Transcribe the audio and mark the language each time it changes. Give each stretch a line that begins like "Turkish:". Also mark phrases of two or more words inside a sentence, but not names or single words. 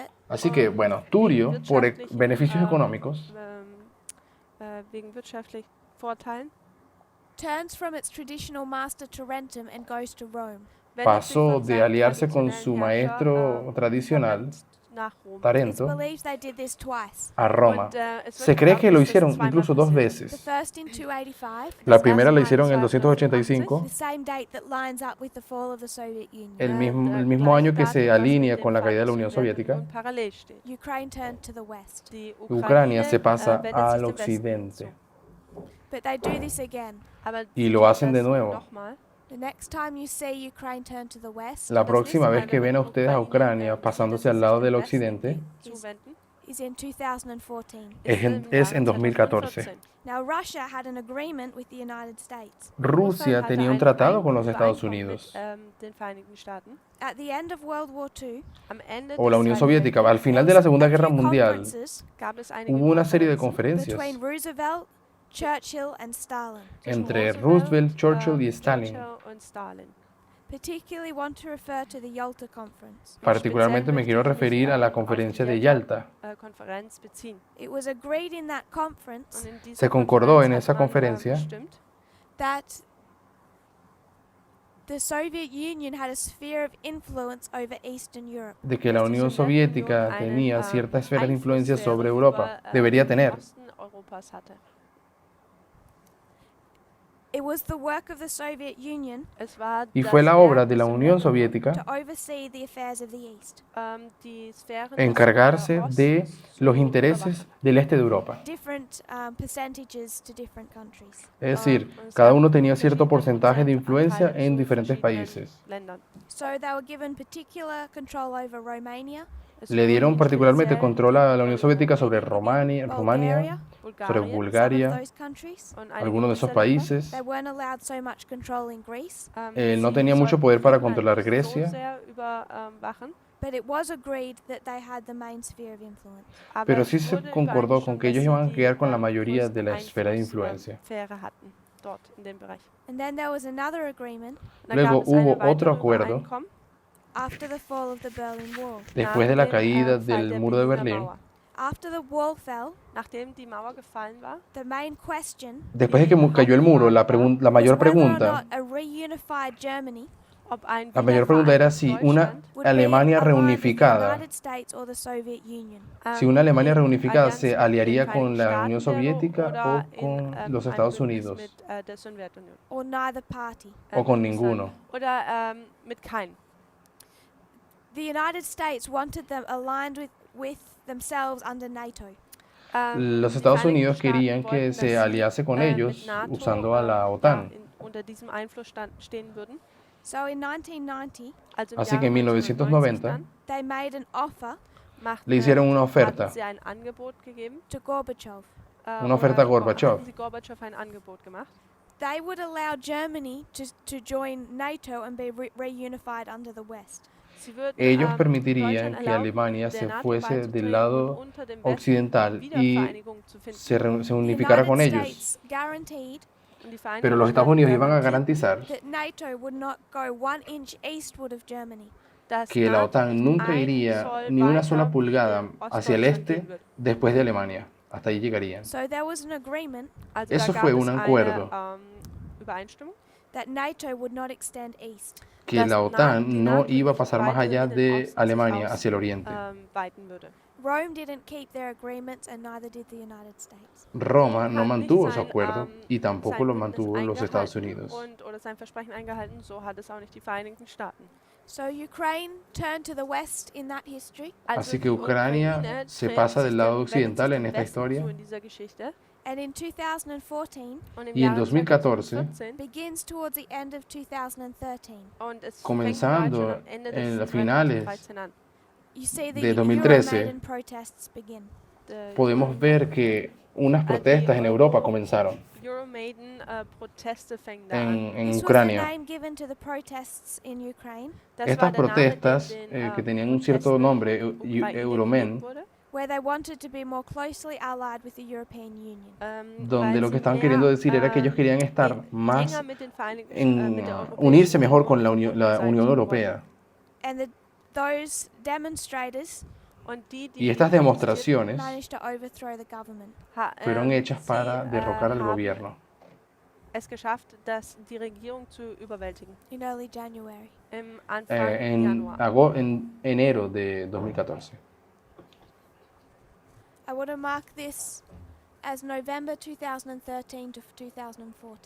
Spanish: Así que, bueno, Turio, por beneficios económicos,
English: turns from its traditional master Tarentum and goes to Rome.
Spanish: pasó de aliarse con su maestro tradicional
German: nach Rom.
English: It's
Spanish: Tarento,
English: believed they did this twice.
Spanish: a Roma.
German: Und, es
Spanish: Se
German: wird
Spanish: cree
German: geglaubt,
Spanish: que lo
German: dass das
Spanish: hicieron
German: zweimal
Spanish: incluso dos
German: passiert ist.
English: The
Spanish: veces.
English: first in 285,
Spanish: La primera la
German: erste Mal
Spanish: hicieron en 285,
English: the same date that lines up with the fall of the Soviet Union.
Spanish: el
German: der
Spanish: mismo año que
German: gleiche
Spanish: se
German: Datum, was
Spanish: alinea
German: mit
Spanish: con
German: dem
Spanish: la
German: Fall
Spanish: caída de la
German: der
Spanish: Unión
German: Sowjetunion
Spanish: Soviética.
German: parallel steht.
English: Ukraine turned to the west.
German: Die
Spanish: Ucrania se
German: Ukraine
Spanish: pasa
German: wendet
Spanish: al
German: sich dem Westen
Spanish: occidente
German: zu.
English: But they do this again.
German: Aber
Spanish: y
German: sie
Spanish: lo
German: tun
Spanish: hacen de
German: das
Spanish: nuevo.
German: nochmal.
English: The next time you see Ukraine turn to the west
Spanish: La
German: Das
Spanish: próxima
German: nächste
Spanish: vez
German: Mal,
Spanish: que
German: wenn
Spanish: ven a
German: man
Spanish: ustedes a Ucrania
German: sieht,
Spanish: pasándose
German: dass
Spanish: al
German: sie
Spanish: lado
German: sich
Spanish: del
German: dem Westen
Spanish: occidente
German: zuwenden,
English: is in 2014.
Spanish: es en 2014. 2014.
English: Now Russia had an agreement with the United States.
Spanish: Rusia
German: hatte
Spanish: tenía un
German: ein
Spanish: tratado con los Estados
German: Übereinkommen
Spanish: Unidos
German: mit den Vereinigten Staaten.
English: At the end of World War II,
German: Am Ende
Spanish: o la
German: des
Spanish: Unión
German: Zweiten
Spanish: Soviética. Al
German: Weltkriegs
Spanish: final de la Segunda
English: a
Spanish: Guerra
English: few
Spanish: Mundial
English: conferences
German: gab es einige
Spanish: hubo una serie de
German: Konferenzen
Spanish: conferencias
English: between Roosevelt, Churchill, and Stalin.
German: zwischen
Spanish: entre Roosevelt, Churchill y Stalin.
German: Churchill und Stalin.
English: Particularly want to refer to the Yalta Conference.
Spanish: Particularmente me quiero referir a la conferencia de Yalta.
German: Konferenz beziehen.
English: It was agreed in that
German: Und
English: conference
German: in dieser
Spanish: Se concordó en
German: Konferenz
Spanish: esa
German: hat man,
Spanish: conferencia
German: bestimmt,
English: that the Soviet Union had a sphere of influence over Eastern Europe.
Spanish: de que la
German: dass die
Spanish: Unión
German: Sowjetunion
Spanish: Soviética
German: einen,
Spanish: tenía cierta esfera de
German: Einflusssphäre
Spanish: influencia sobre
German: über,
Spanish: Europa. Debería
German: den
Spanish: tener.
German: Osten Europas hatte.
English: It was the work of the Soviet Union
German: Es war
Spanish: Y
German: das
Spanish: fue la
German: Werk
Spanish: obra de
German: der
Spanish: la Unión
German: Sowjetunion,
Spanish: Soviética
English: to oversee the affairs of the East.
German: Die Sphären des,
Spanish: encargarse de
German: Ostens
Spanish: los
German: zu
Spanish: intereses del este de Europa.
English: Different percentages to different countries.
Spanish: Es decir,
German: überwachen. Es
Spanish: cada
German: gab
Spanish: uno tenía cierto
German: verschiedene
Spanish: porcentaje de influencia
German: Prozentanteile
Spanish: en
German: zu
Spanish: diferentes
German: verschiedenen
Spanish: países.
German: Ländern.
English: So they were given particular control over Romania,
German: Es
Spanish: Le dieron
German: wurden
Spanish: particularmente
German: speziell
Spanish: control a la
German: die
Spanish: Unión Soviética sobre Bulgaria, Rumania, sobre
German: Bulgarien
English: some of
Spanish: Bulgaria,
English: those countries.
German: und
Spanish: algunos de esos
German: dieser
Spanish: países.
English: They weren't allowed so much control in Greece,
German: Länder,
Spanish: No
German: sie
Spanish: tenía mucho
German: sollten
Spanish: poder para
German: Griechenland
Spanish: controlar
German: nicht so
Spanish: Grecia,
German: sehr überwachen,
English: but it was agreed that they had the main sphere of influence.
German: aber
Spanish: pero
German: es
Spanish: sí se
German: wurde
Spanish: concordó con
German: übereingestimmt,
Spanish: que ellos
German: dass
Spanish: iban a
German: sie
Spanish: quedar con la
German: die,
Spanish: mayoría de la
German: größten
Spanish: esfera de influencia.
German: Einflusssphäre hatten dort in dem Bereich.
English: And then there was another agreement
German: Und dann
Spanish: Luego
German: gab es eine
Spanish: hubo otro
German: weitere
Spanish: acuerdo
German: Übereinkommen
English: after the fall of the Berlin Wall.
Spanish: después
German: nach
Spanish: de la
German: dem,
Spanish: caída
German: Fall
Spanish: del
German: der
Spanish: muro de
German: Berliner
Spanish: Berlín.
German: Mauer.
English: After the wall fell,
German: Nachdem die Mauer gefallen war,
English: the main question
Spanish: Después de que cayó el muro, la
English: was
Spanish: mayor
English: whether or
Spanish: pregunta,
English: not a reunified Germany
German: ob ein
Spanish: la mayor pregunta era si
German: wiedervereinigtes
Spanish: una
German: Deutschland,
English: would be
Spanish: Alemania
English: allied with the
Spanish: reunificada,
English: United States or the Soviet Union.
Spanish: si una Alemania
German: in
Spanish: reunificada
German: Allianz
Spanish: se
German: mit den
Spanish: aliaría con
German: Vereinigten
Spanish: la Unión
German: Staaten wäre
Spanish: Soviética
German: oder
Spanish: o
German: in,
Spanish: con los
German: ein
Spanish: Estados
German: Bündnis
Spanish: Unidos,
German: mit der Sowjetunion.
English: Or neither party.
Spanish: o con
German: Bündnis
Spanish: ninguno.
German: Oder mit keinem.
English: The United States wanted them aligned with themselves under NATO.
Spanish: Los
German: Die
Spanish: Estados
German: Vereinigten
Spanish: Unidos
German: Staaten
Spanish: querían que
German: wollten,
Spanish: se
German: dass sie,
Spanish: aliase con
German: mit
Spanish: ellos
German: NATO,
Spanish: usando a la
German: ja,
Spanish: OTAN.
German: unter diesem Einfluss stehen würden.
English: So in 1990,
German: Also im
Spanish: Así
German: Jahre
Spanish: que en 1990
German: 1990 dann
English: they made an offer
Spanish: le hicieron una oferta,
German: hatten sie ein Angebot gegeben.
English: to Gorbachev.
Spanish: Una oferta a oder Gorbachev.
German: hatten sie Gorbatschow ein Angebot gemacht.
English: They would allow Germany to join NATO and be reunified under the West.
German: Sie würden,
Spanish: ellos permitirían
German: Deutschland
Spanish: que
German: erlauben,
Spanish: Alemania
German: der
Spanish: se
German: NATO
Spanish: fuese
German: beizutreten
Spanish: del
German: und
Spanish: lado
German: unter dem Westen
Spanish: occidental y
German: Wiedervereinigung zu finden.
Spanish: se
English: The
Spanish: unificara con
English: United
Spanish: ellos.
English: States guaranteed
German: Und die Vereinigten
Spanish: Pero los Estados Unidos iban a
German: Staaten
Spanish: garantizar
English: that NATO would not go 1 inch eastward of Germany.
German: dass
Spanish: que la
German: NATO
Spanish: OTAN
German: nicht
Spanish: nunca
German: einen
Spanish: iría
German: Zoll
Spanish: ni una
German: weiter
Spanish: sola
German: in
Spanish: pulgada
German: Ostdeutschland
Spanish: hacia el este
German: gehen würde.
Spanish: después de Alemania. Hasta ahí llegarían.
English: So there was an agreement
German: Also
Spanish: Eso
German: da
Spanish: fue
German: gab
Spanish: un
German: es
Spanish: acuerdo.
German: eine Übereinstimmung,
English: that NATO would not extend east.
Spanish: Que
German: dass
Spanish: la
German: die
Spanish: OTAN no
German: NATO
Spanish: iba a
German: nicht
Spanish: pasar más
German: weiter
Spanish: allá
German: in den
Spanish: de
German: Osten sich
Spanish: Alemania
German: aus,
Spanish: hacia el oriente.
German: weiten würde.
English: Rome didn't keep their agreements and neither did the United States.
Spanish: Roma no
German: Hat
Spanish: mantuvo
German: nicht
Spanish: su
German: sein,
Spanish: acuerdo y tampoco lo
German: sein
Spanish: mantuvo
German: Bündnis
Spanish: los Estados
German: eingehalten
Spanish: Unidos.
German: oder sein Versprechen eingehalten, so hat es auch nicht die Vereinigten Staaten.
English: So Ukraine turned to the west in that history,
German: Also
Spanish: Así que
German: die
Spanish: Ucrania
German: Ukraine
Spanish: se
German: dreht
Spanish: pasa
German: sich
Spanish: del lado
German: wendet sich
Spanish: occidental
German: dem
Spanish: en esta
German: Westen
Spanish: historia
German: zu in dieser Geschichte.
English: and in 2014
German: Und im
Spanish: y en
German: Jahre 2014, 2014
English: begins towards the end of 2013.
German: und es
Spanish: comenzando
German: fängt in Deutschland am Ende
Spanish: en
German: des
Spanish: las finales
German: 2013 an.
English: You see the
Spanish: de 2013,
English: Euromaidan protests begin.
Spanish: podemos ver que unas protestas en Europa comenzaron
German: Euromaidan Proteste fängen da an.
Spanish: en
English: This was the
Spanish: Ucrania.
English: name given to the protests in Ukraine,
German: Das
Spanish: Estas
German: war der Name,
Spanish: protestas
German: den
Spanish: que tenían un cierto
German: Protesten
Spanish: nombre,
German: in Ukraine
Spanish: Euromen,
German: gegeben wurde,
English: where they wanted to be more closely allied with the European Union.
Spanish: donde
German: weil
Spanish: lo que
German: sie
Spanish: estaban
German: mehr,
Spanish: queriendo decir era que ellos querían estar más
German: enger mit den Vereinigten
Spanish: en
German: mit der Europäischen
Spanish: unirse mejor con
German: Union
Spanish: la
German: sein
Spanish: Unión
German: zu
Spanish: Europea.
English: And those demonstrators
German: wollen. Und die
Spanish: Y estas demostraciones
English: managed to overthrow the government.
Spanish: fueron hechas para
German: sie,
Spanish: derrocar al
German: haben
Spanish: gobierno
German: es geschafft, die Regierung zu überwältigen.
English: In early January.
German: Im Anfang Januar.
Spanish: en enero de 2014.
English: I want to mark this as November 2013 to 2014.